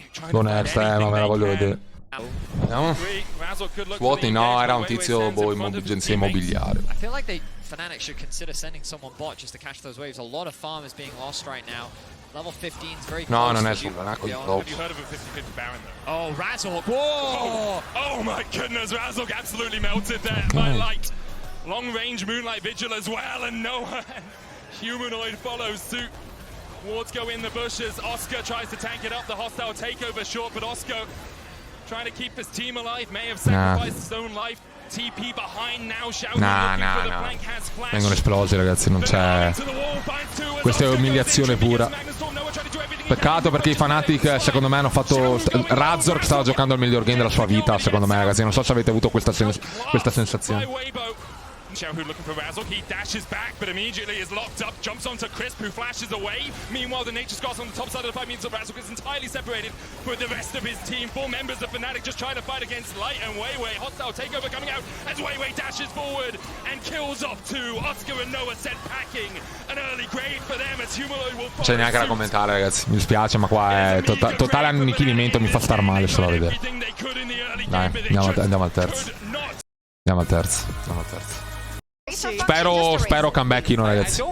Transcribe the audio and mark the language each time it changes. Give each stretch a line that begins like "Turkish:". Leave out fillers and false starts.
Italian: Go next, ma me la voglio vedere. Vediamo. Svuoti, no, era un tizio agenzia immobiliare.
English: Fnatic should consider sending someone bot just to catch those waves. A lot of farm is being lost right now. Level 15 is very close.
Italian: No, non è su Have
English: you heard of a 50-50 Baron though? Oh, Razork. Whoa! Oh my goodness, Razork absolutely melted there by Light. Long range Moonlight Vigil as well, and Noah Humanoid follows suit. Wards go in the bushes. Oscar tries to tank it up. The hostile takeover short, but Oscar trying to keep this team alive. May have sacrificed his own life. TP behind now, no.
Italian: Vengono esplosi, ragazzi, non c'è. Questa è umiliazione pura. Peccato, perché i Fnatic secondo me hanno fatto. Razork stava giocando il miglior game della sua vita, secondo me, ragazzi. Non so se avete avuto questa sensazione.
English: Xiaohu looking for Razork, he dashes back, but immediately is locked up, jumps onto Crisp, who flashes away. Meanwhile, the Nature Scarce on the top side of the fight means that Razork is entirely separated with the rest of his team. 4 members of Fnatic just trying to fight against Light and Weiwei. Hostile takeover coming out as Weiwei dashes forward and kills off 2. Oscar and Noah sent packing. An early grade for them as Humanoid will follow.
Italian: C'è neanche da commentare, ragazzi, mi dispiace, ma qua è totale annichilimento, mi fa star male solo a vedere. Dai, andiamo al terzo. Andiamo al terzo. Spero comebacchino, ragazzi.